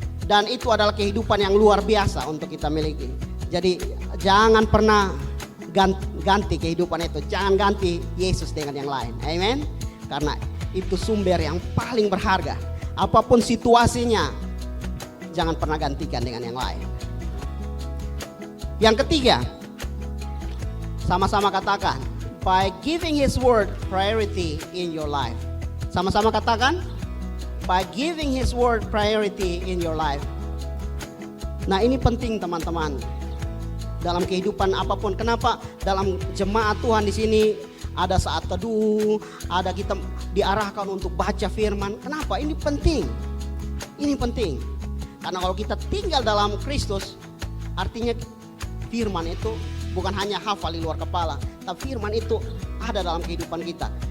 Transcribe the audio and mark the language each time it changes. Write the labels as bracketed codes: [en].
[id] Dan itu adalah kehidupan yang luar biasa untuk kita miliki. Jadi jangan pernah ganti kehidupan itu. Jangan ganti Yesus dengan yang lain. Amen. Karena itu sumber yang paling berharga. Apapun situasinya, jangan pernah gantikan dengan yang lain. Yang ketiga, sama-sama katakan, [en] by giving His word priority in your life. [id] Sama-sama katakan, [en] by giving His word priority in your life. [id] Nah, ini penting teman-teman dalam kehidupan apapun. Kenapa dalam jemaat Tuhan di sini ada saat teduh, ada kita diarahkan untuk baca firman. Kenapa? Ini penting. Ini penting. Karena kalau kita tinggal dalam Kristus, artinya firman itu bukan hanya hafal di luar kepala, tapi firman itu ada dalam kehidupan kita.